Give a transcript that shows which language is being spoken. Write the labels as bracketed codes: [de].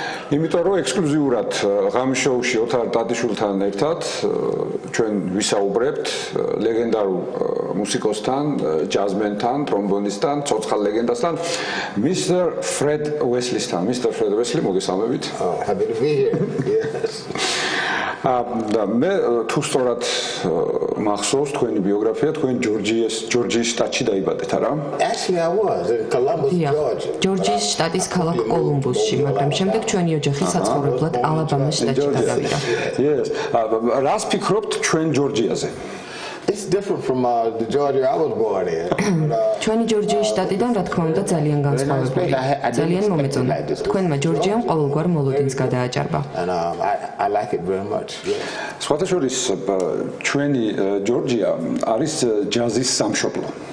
[ka] იმიტომ რომ ექსკლუზიურად ღამის შოუში ოთარ ტატიშვილთან ერთად ჩვენ ვისაუბრებთ ლეგენდარულ მუსიკოსთან, ჯაზმენთან, ტრომბონისტთან, ცოცხალ ლეგენდასთან, მისტერ ფრედ უესლისთან. მისტერ ფრედ უესლი, მოგესალმებით. [en] Happy to be here. Yes. [ka] და მე თუ სწორად მახსოვს თქვენი ბიოგრაფია, თქვენ ჯორჯიის შტატში დაიბადეთ, არა? [en] Actually I was in Columbus, Georgia. [ka] ჯორჯიის შტატის ქალაქ კოლუმბუსში, მაგრამ შემდეგ ჩვენი ოჯახი საცხოვრებლად ალაბამას შტატში გადავიდა. [en] Yes. [ka] რას ფიქრობთ ჩვენ ჯორჯიაზე? [en] It's different from the Georgia I was born in. [ka] ჩვენი ჯორჯიის შტატიდან რა თქმა უნდა ძალიან განსხვავებული. ძალიან მომეწონა. თქვენმა ჯორჯიამ ყოველგვარ მოლოდინს გადააჭარბა. [en] And I like it very much. Yeah. [ka] სხვათა შორის ჩვენი ჯორჯია არის ჯაზის სამშობლო.